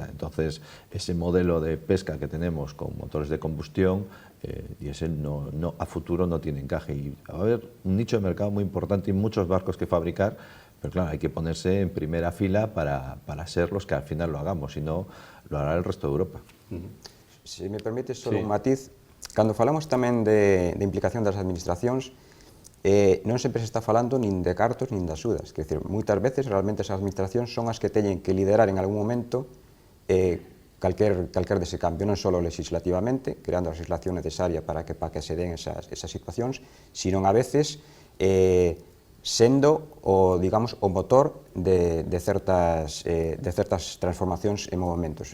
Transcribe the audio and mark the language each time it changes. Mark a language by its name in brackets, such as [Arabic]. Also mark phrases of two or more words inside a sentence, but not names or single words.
[Spanish] Entonces, ese modelo de pesca que tenemos con motores de combustión, diésel a futuro no tiene encaje. Y va a haber un nicho de mercado muy importante y muchos barcos que fabricar, pero claro, hay que ponerse en primera fila para ser los que al final lo hagamos, si no, lo hará el resto de Europa. [Galician] Se me permite solo un matiz, cando falamos tamén de implicación das administracións, non sempre se está falando nin de cartos nin de axudas. Quer dizer, moitas veces realmente as administracións son as que teñen que liderar en algún momento calquer dese cambio, non só legislativamente, creando a legislación necesaria para que se den esas situacións, sino a veces sendo o motor de certas transformacións e movimentos.